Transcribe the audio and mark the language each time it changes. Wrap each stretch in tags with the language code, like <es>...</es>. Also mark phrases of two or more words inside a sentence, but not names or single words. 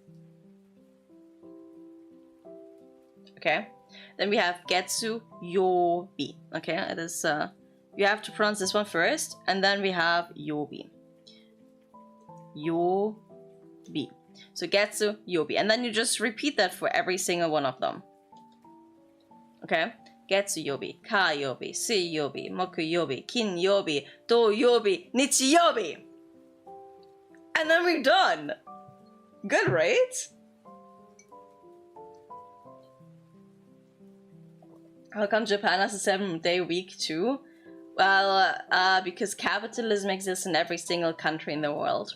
<en>Okay? Then we have</en> <ja>月曜日.</ja> <en>Okay? It is, you have to pronounce this one first, and then we have Yobi.</en> <ja>Yobi. So 月、曜日.</ja> <en>And then you just repeat that for every single one of them. Okay?</en> <ja>月曜日、火曜日、水曜日、木曜日、金曜日、土曜日、日曜日.</ja> <en>And then we're done. Good, right? How come Japan has a 7-day week too? Well, because capitalism exists in every single country in the world.</en>